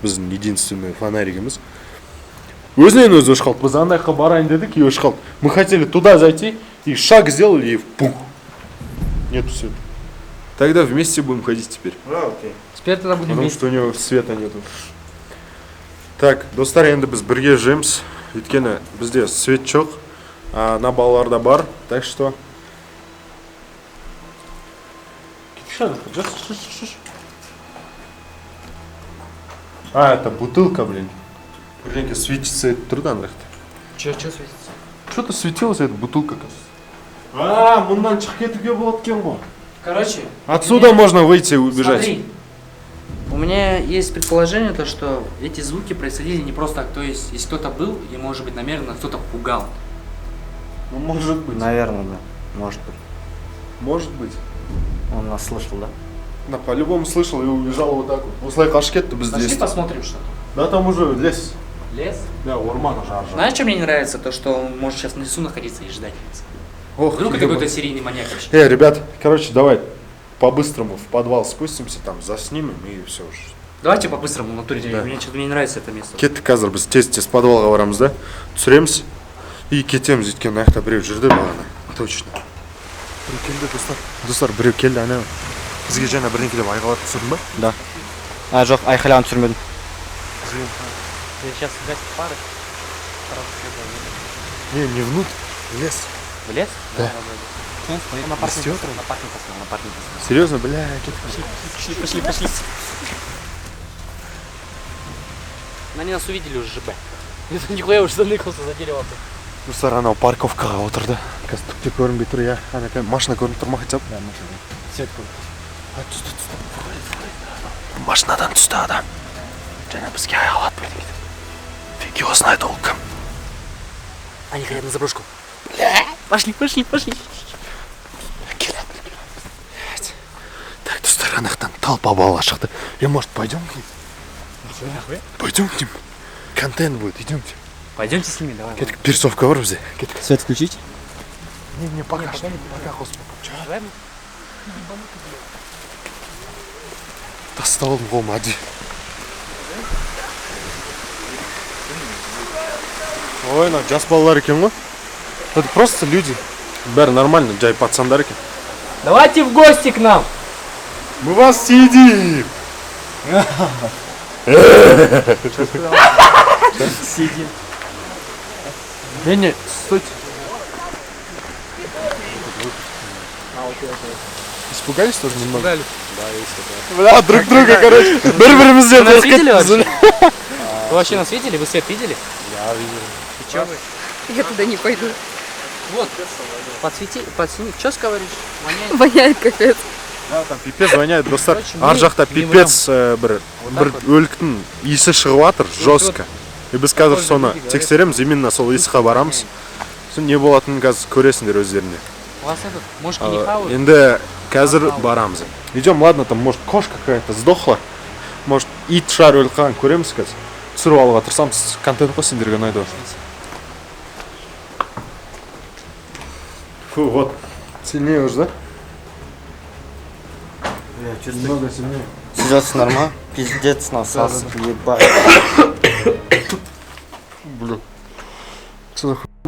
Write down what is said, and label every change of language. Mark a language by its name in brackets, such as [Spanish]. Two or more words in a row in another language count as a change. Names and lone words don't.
[Kazakh] Біздің единственный фонаригіміз. Өзінен өзі өшіп қалды. Біз андай жаққа барайын дедік и өшіп қалды. [Russian] Мы хотели туда зайти и шаг сделали и пух. Нету света. Тогда вместе будем ходить теперь. А, окей. Теперь тогда будем Потому вместе. что у него света нету. Так, [Kazakh] достар, енді біз бірге жүреміз. Өйткені бізде свет жоқ, а на балаларда бар. [Russian] Так что... А, это бутылка, блин. Блин, светится это труда, нахуй. Че светится? Что-то светилось, эта бутылка, кажется. А, [Kazakh] мындан шығып кетуге болады екен ғой. [Russian] Короче, Отсюда можно выйти и убежать. смотри. У меня есть предположение, то, что эти звуки происходили не просто так. То есть, если кто-то был, и может быть намеренно кто-то пугал. Ну, может быть. Наверное, да. Может быть. Может быть. Он нас слышал, да? Да, по-любому слышал и убежал вот так вот. [Kazakh] Осылай қашып кетті біз [Russian] Пошли здесь. посмотрим, что там. Да, там уже лес. Лес? [Kazakh] Да, орман уже аржал. [Russian] Знаешь, что мне не нравится? То, что он может сейчас на лесу находиться и ждать. Ох, Вдруг это ебать. какой-то серийный маньяк вообще. Ребят, короче, давай по-быстрому в подвал спустимся, там заснимем и все уже. Давайте по-быстрому в натуре. Да. Мне что-то не нравится это место. [Kazakh] Кеттік қазір біз тез подвалға барамыз да, түсіреміз и кетеміз, өйткені аяқта біреу жүрді бағана. Точно. Біреу келді, достар. Достар, біреу келді, ана. Бізге жаңа бірдеңке деп айғайлап түсірдің ба? [Russian] Да. [Kazakh] А, жоқ, айқайлаған түсірмедім. [Russian] Я сейчас гасит пары. Не внутрь, в лес. В лес? Да. На паркинг Растёт? посмотрел, на паркинг посмотрел, на паркинг посмотрел. Серьезно, бля, Пошли. Они нас увидели уже, ЖБ. Это нихуя уже заныкался за дерево. [Kazakh] достар, анау парковкаға отырды. Қазір түкте көрінбей тұр, иә. Ана машина көрініп тұр ма [Russian] хотя бы? [Kazakh] Да, машина. Свет көрініп. Түсті. Машинадан түсті адам. Және бізге аяғылады бөлмейді. [Russian] Фиг его знает [Kazakh] ол кім. [Russian] Они хотят на заброшку. Пошли. Так, [Kazakh] достар, анақтан толпа бала шықты. [Russian] Может, пойдем к ним? Пойдем к ним. Контент будет, идемте. Пойдемте с ними, давай. [Kazakh] Кеттік, перцовка бар бізде. Кеттік. [Russian] Свет включить? Не, пока что. Пока, господи. Давай. [Kazakh] Тастап алдым қолыма, әди. Ой, мына жас балалар екен ғой. [Russian] Это просто люди. [Kazakh] Бәрі нормально, жай пацандар екен. [Russian] Давайте в гости к нам. Мы вас съедим! Сидим. Не, стойте. Испугались тоже немного? Пугали. Бля, друг друга, [Kazakh] короче. Бір-бірімізден [Russian] Вы нас [Kazakh] қорқып [Russian] видели [Kazakh] кетіппіз. [Russian] вообще? Вы вообще нас видели? Вы свет видели? Я туда не пойду. Вот, подсвети, что говоришь? Воняет. Воняет капец. Да, там пипец воняет, достар. Короче, [Kazakh] Ар жақта не пипец бір өліктің иісі шығып жатыр, жестко. И біз қазір соны тексереміз, именно сол иісқа барамыз. Соң не болатынын қазір көресіңдер өздеріне. [Russian] У вас этот, мошки не хавают? [Kazakh] Енді қазір барамыз. [Russian] Идем, ладно, там может кошка какая-то сдохла. [Kazakh] Может ит шар өліп қалған көреміз қазір. Түсіріп алуға тырысамыз, контент қой сендерге ұнайды. [Russian] Фу, вот. Сильнее уже, да? Немного сильнее. Сидется нормально? Пиздец насался, ебать. Бля. Что за хуй, бля?